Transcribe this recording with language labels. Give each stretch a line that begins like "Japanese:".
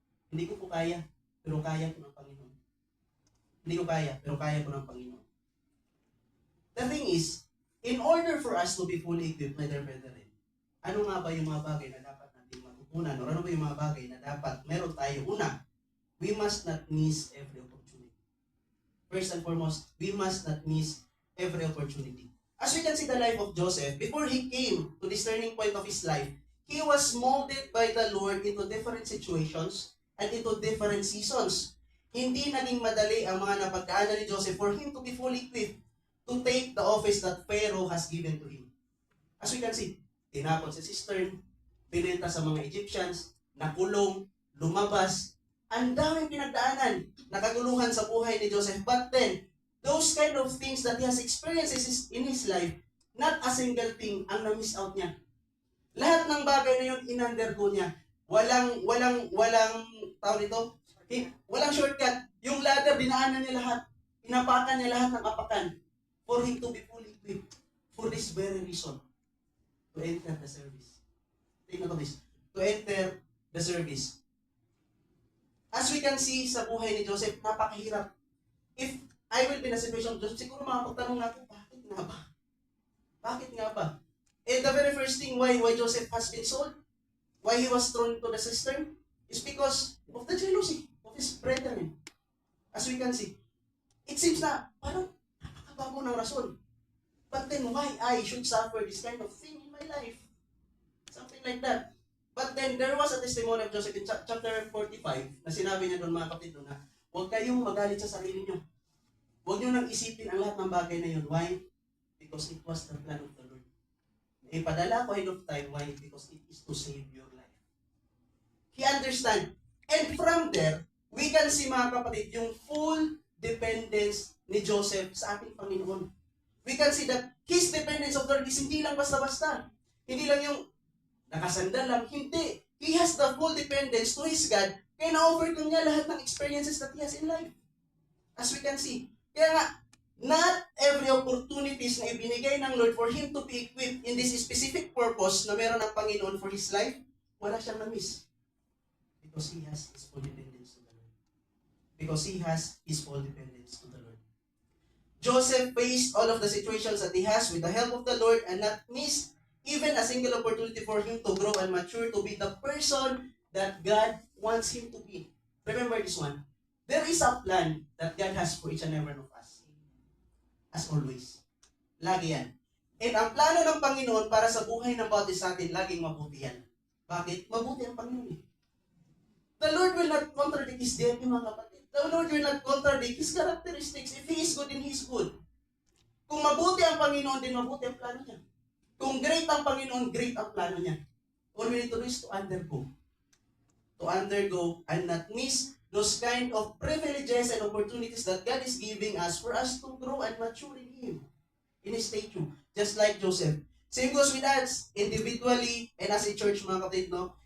Filipino: Hindi ko po kaya, pero kaya ko ng Panginoon. Hindi ko kaya, pero kaya ko ng Panginoon.
English: The thing is, in order for us to be fully equipped, my dear brethren,
Filipino: ano nga ba yung mga bagay na dapat natin matutunan? O ano ba yung mga bagay na dapat meron tayo?
English: Una, we must not miss every opportunity. First and foremost, we must not miss every opportunity. As we can see the life of Joseph, before he came to this turning point of his life, he was molded by the Lord into different situations and into different seasons.
Filipino: Hindi naging madali ang mga napagdaanan ni Joseph
English: for him to be fully equipped to take the office that Pharaoh has given to him.
Filipino: As we can see, tinapon sa cistern, binenta sa mga Egyptians, nakulong, lumabas, ang daming pinagdaanan, nakaguluhan sa buhay ni Joseph.
English: But then, those kind of things that he has experienced in his life, not a single thing ang na-miss out niya.
Filipino: Lahat ng bagay na yun, in-undergo niya. Walang tawag nito, walang shortcut. Yung ladder, dinaanan niya lahat. Inapakan niya lahat ng apakan
English: for him to be fully equipped for this very reason. To enter the service. Take note of this. To enter the service.
Filipino: As we can see sa buhay ni Joseph, napakahirap.
English: If I will be in a situation of Joseph,
Filipino: siguro makapagtanong natin, bakit nga ba? Bakit nga ba?
English: And the very first thing why Joseph has been sold, why he was thrown into the cistern, is because of the jealousy of his brethren.
Filipino: As we can see, it seems na parang napakabago ng rason.
English: But then why I should suffer this kind of thing in my life? Something like that. But then there was a testimony of Joseph in chapter 45
Filipino: na sinabi niya doon mga kapatid na huwag kayong magalit sa sarili niyo. Huwag niyo nang isipin ang lahat ng bagay na yun.
English: Why? Because it was the plan of the Lord. Ipadala ko ahead of time. Why? Because it is to save your life. He understand. And from there, we can see mga kapatid yung full dependence ni Joseph sa ating Panginoon. We can see that his dependence of the Lord is hindi lang basta-basta.
Filipino: Hindi lang yung nakasandal lang. Hindi.
English: He has the full dependence to his God.
Filipino: Kaya na-overcome niya lahat ng experiences that he has in life. As we can see. Kaya nga, not every opportunities na ibinigay ng Lord for him to be equipped in this specific purpose na meron ng Panginoon for his life, wala siyang na-miss.
English: Because he has his full dependence to the Lord. Because he has his full dependence to the Lord. Joseph faced all of the situations that he has with the help of the Lord and not missed even a single opportunity for him to grow and mature to be the person that God wants him to be. Remember this one. There is a plan that God has for each and every one of us. As always.
Filipino: Lagi yan. And ang plano ng Panginoon para sa buhay ng bawat isa natin, laging mabuti yan. Bakit? Mabuti ang Panginoon.
English: The Lord will not contradict His deity,
Filipino: mga kapatid.
English: The Lord will not contradict His characteristics. If He is good, then He is good.
Filipino: Kung mabuti ang Panginoon, din mabuti ang plano niya. Kung great ang Panginoon, great ang plano niya.
English: All we need to do is to undergo. To undergo and not miss those kind of privileges and opportunities that God is giving us for us to grow and mature in Him. In His statue. Just like Joseph. Same goes with us, individually and as a church, mga kapatid, no?